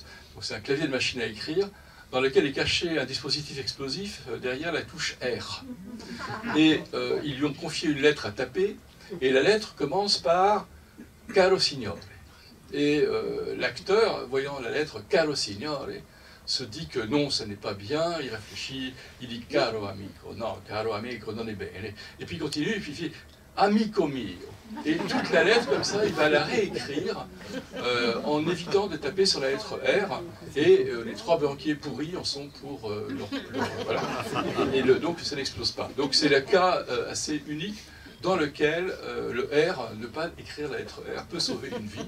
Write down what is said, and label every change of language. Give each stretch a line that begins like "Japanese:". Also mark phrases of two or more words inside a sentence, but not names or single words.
French: Donc c'est un clavier de machine à écrire dans lequel est caché un dispositif explosif derrière la touche R. Et ils lui ont confié une lettre à taper, et la lettre commence par «
Italian: Caro Signore ».
French: Et l'acteur, voyant la lettre «
Italian: Caro Signore
French: », se dit que non, ce n'est pas bien, il réfléchit, il dit «
Italian: Caro amico
French: », non, «
Italian: Caro amico non è bene »,
French: et puis il continue, et puis il fait «
Italian: Amico mio ».
French: Et toute la lettre, comme ça, il va la réécrire en évitant de taper sur la lettre R, et les trois banquiers pourris en sont pour voilà. Et donc ça n'explose pas. Donc c'est le cas assez unique dans lequel le R, ne pas écrire la lettre R, peut sauver une vie.